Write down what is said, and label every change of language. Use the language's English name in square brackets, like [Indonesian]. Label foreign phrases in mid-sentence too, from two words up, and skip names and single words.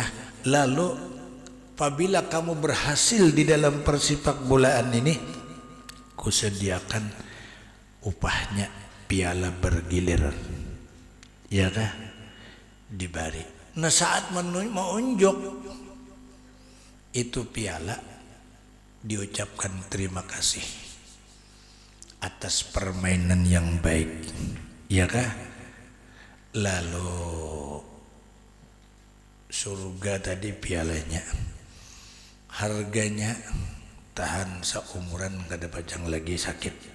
[Indonesian] Lalu apabila kamu berhasil di dalam persepak bolaan ini, kusediakan upahnya piala bergilir, iyakah? Dibari. Nah saat mau unjuk itu piala, diucapkan terima kasih atas permainan yang baik, iyakah? [Banjar] Lalu surga tadi pialanya, harganya tahan seumuran kada pacang lagi sakit.